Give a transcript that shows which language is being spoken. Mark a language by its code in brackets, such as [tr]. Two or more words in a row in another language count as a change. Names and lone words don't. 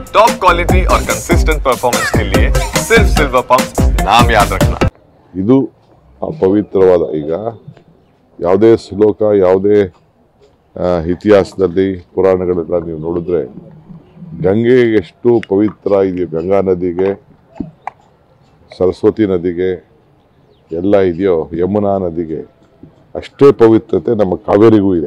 [en] top quality [hi] और [en] consistent performance [hi] के लिए सिर्फ सिल्वर पंप नाम याद रखना। [kn] ಇದು ಪವಿತ್ರವಾದ ಈಗ ಯಾವುದೇ ಶ್ಲೋಕ ಯಾವುದೇ ಇತಿಹಾಸದಲ್ಲಿ ಪುರಾಣಗಳೆಲ್ಲ ನೀವು ನೋಡಿದ್ರೆ ಗಂಗೆ ಎಷ್ಟು ಪವಿತ್ರ ಇದೆಯೋ ಗಂಗಾ ನದಿಗೆ ಸರಸ್ವತಿ ನದಿಗೆ ಎಲ್ಲ ಇದೆಯೋ ಯಮುನಾ ನದಿಗೆ ಅಷ್ಟೇ ಪವಿತ್ರತೆ ನಮ್ಮ ಕಾವೇರಿಗೂ ಇದೆ.